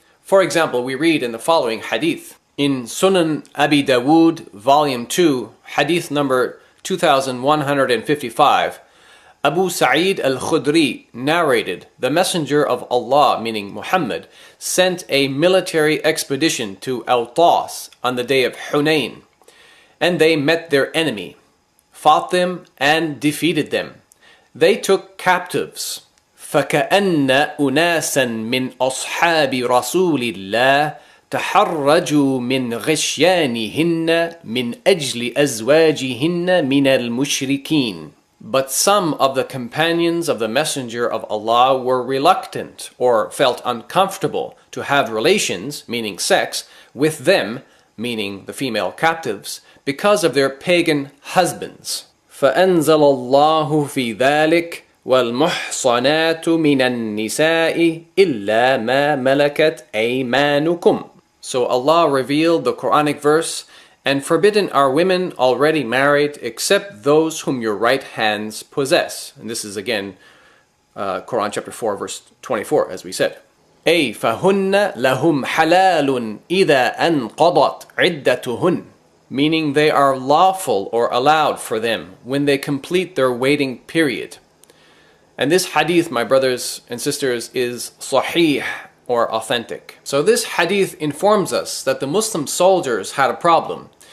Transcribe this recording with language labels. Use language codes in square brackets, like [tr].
[en] For example, we read in the following hadith. In Sunan Abi Dawood, volume 2, hadith number 2155, Abu Sa'id al-Khudri narrated, the Messenger of Allah, meaning Muhammad, sent a military expedition to Awtas on the day of Hunayn, and they met their enemy, fought them, and defeated them. They took captives. [ar] فَكَأَنَّ أُنَاسًا مِّنْ أَصْحَابِ رَسُولِ اللَّهِ تحرجوا من غشيانهن من أجل أزواجهن من المشركين. [en] But some of the companions of the Messenger of Allah were reluctant or felt uncomfortable to have relations, meaning sex, with them, meaning the female captives, because of their pagan husbands. [ar] فأنزل الله في ذلك وَالْمُحْصَنَاتُ مِنَ النِّسَاءِ إِلَّا مَا مَلَكَتْ أَيْمَانُكُمْ. [en] So Allah revealed the Quranic verse, and forbidden are women already married except those whom your right hands possess. And this is again Quran chapter 4 verse 24, as we said. [ar] أي فهن لهم حلال إذا أنقضت عدتهن. [en] Meaning they are lawful or allowed for them when they complete their waiting period. And this hadith, my brothers and sisters, is sahih or authentic. So this hadith informs us that the Muslim soldiers had a problem.